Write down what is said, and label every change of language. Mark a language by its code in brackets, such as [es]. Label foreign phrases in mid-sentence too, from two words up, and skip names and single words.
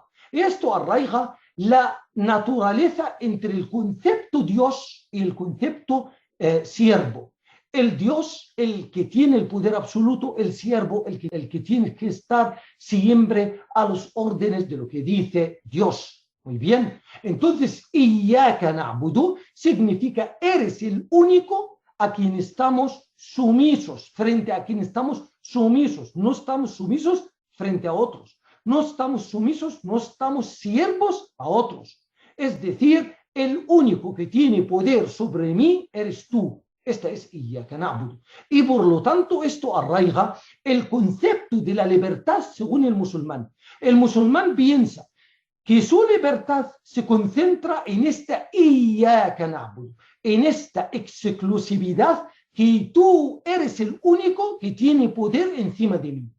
[es] Esto arraiga la naturaleza entre el concepto Dios y el concepto siervo. El Dios, el que tiene el poder absoluto; el siervo, el que tiene que estar siempre a los órdenes de lo que dice Dios. Muy bien. Entonces, [ar] إياك نعبد [es] significa eres el único a quien estamos sumisos, frente a quien estamos sumisos. No estamos sumisos frente a otros. No estamos sumisos, no estamos siervos a otros. Es decir, el único que tiene poder sobre mí eres tú. Esta es [ar] إياك نعبد. [es] Y por lo tanto, esto arraiga el concepto de la libertad según el musulmán. El musulmán piensa que su libertad se concentra en esta [ar] إياك نعبد, [es] en esta exclusividad que tú eres el único que tiene poder encima de mí.